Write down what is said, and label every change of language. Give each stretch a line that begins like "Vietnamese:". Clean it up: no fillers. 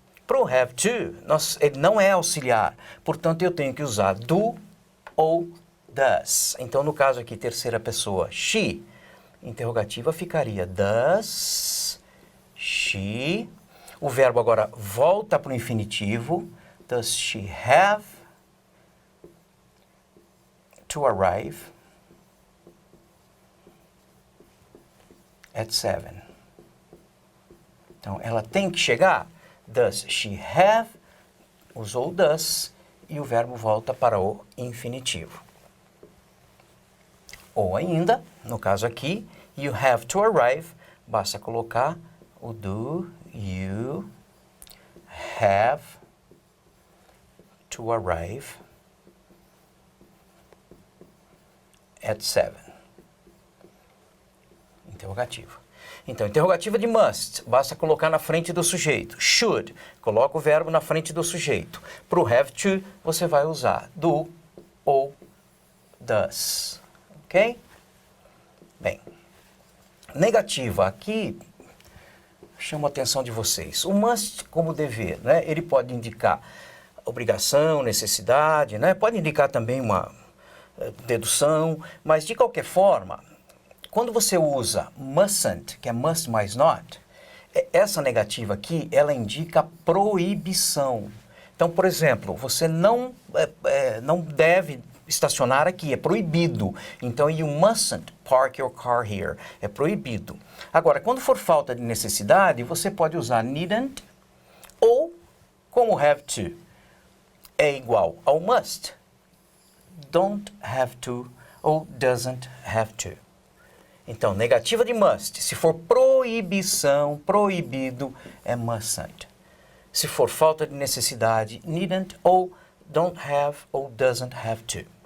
Portuguese: Para o have to, ele não é auxiliar. Portanto, eu tenho que usar do ou does. Então, no caso aqui, terceira pessoa, she. Interrogativa ficaria
English: does she.
Portuguese: O verbo agora volta para o infinitivo.
English: Does she have to arrive at 7?
Portuguese: Então, ela tem que chegar.
English: Does she have?
Portuguese: Usou does e o verbo volta para o infinitivo. Ou ainda, no caso aqui,
English: you have to arrive,
Portuguese: basta colocar o do,
English: you have to arrive at 7.
Portuguese: Interrogativo. Então, interrogativa de must, basta colocar na frente do sujeito. Should, coloca o verbo na frente do sujeito. Para o have to, você vai usar do ou does. Ok? Bem, negativa aqui, chamo a atenção de vocês. O must como dever, né? Ele pode indicar obrigação, necessidade, né? Pode indicar também uma dedução, mas de qualquer forma, quando você usa mustn't, que é must mais not, essa negativa aqui, ela indica proibição. Então, por exemplo, você não deve estacionar aqui, é proibido. Então,
English: you mustn't park your car here,
Portuguese: é proibido. Agora, quando for falta de necessidade, você pode usar needn't ou, como have to, é igual ao must.
English: Don't have to ou doesn't have to.
Portuguese: Então, negativa de must. Se for proibição, proibido, é mustn't. Se for falta de necessidade, needn't ou
English: don't have
Portuguese: ou
English: doesn't have to.